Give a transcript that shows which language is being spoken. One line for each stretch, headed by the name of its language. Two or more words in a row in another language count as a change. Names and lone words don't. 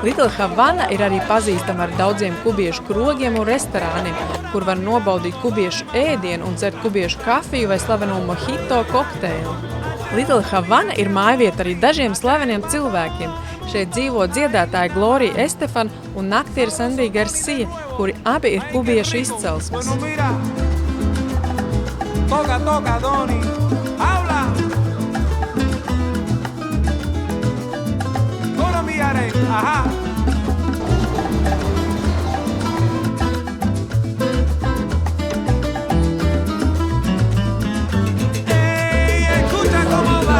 Latvian: Little Havana ir arī pazīstama ar daudziem kubiešu krogiem un restorāniem, kur var nobaudīt kubiešu ēdienu un dzert kubiešu kafiju vai slaveno mojito kokteili. Little Havana ir mājvieta arī dažiem slaveniem cilvēkiem. Šeit dzīvo dziedātāji Gloria Estefan un aktieris Andy Garcia, kuri abi ir kubiešu izcelsmes.
Spanish: Toca, Doni, habla. Colombiare, ajá. Ey, escucha cómo va.